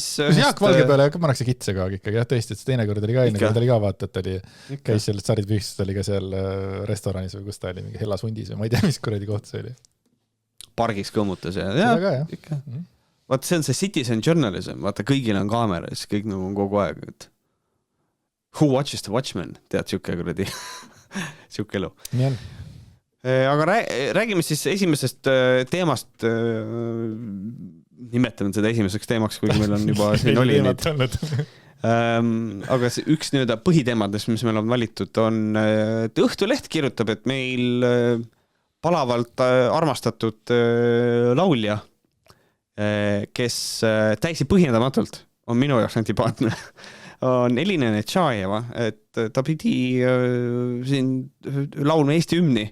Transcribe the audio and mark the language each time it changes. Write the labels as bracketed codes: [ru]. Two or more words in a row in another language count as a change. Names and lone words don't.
[et] Jaak Valge peale pannakse kitse ka ikkagi. Jah, tõesti, et see teine kord oli ka enne, kui ta oli ka vaata, et käis seal Sarid Pühsust, oli ka seal restoranis või kus ta oli, mingi Hellas Hundis või ma ei tea, mis kuradi koht see oli. Pargis kõmmutas ja ikka. Vaata, see on see [en] citizen journalism, [et] vaata, kõigil on kaamera, siis kõik nagu on kogu aeg. Et... [en] Who watches the Watchmen? [et] Tead, siuke kuradi siuke elu. Nii on. Aga räägime siis esimesest teemast, nimetame seda esimeseks teemaks, kuigi meil on juba siin oli neid. Aga üks põhiteemadest, mis meil on valitud, on, et Õhtuleht kirjutab, et meil palavalt armastatud laulja, kes täiesti põhjendamatult on minu jaoks antipaatne, on Elina Nečajeva, et ta pidi siin laulma Eesti hümni.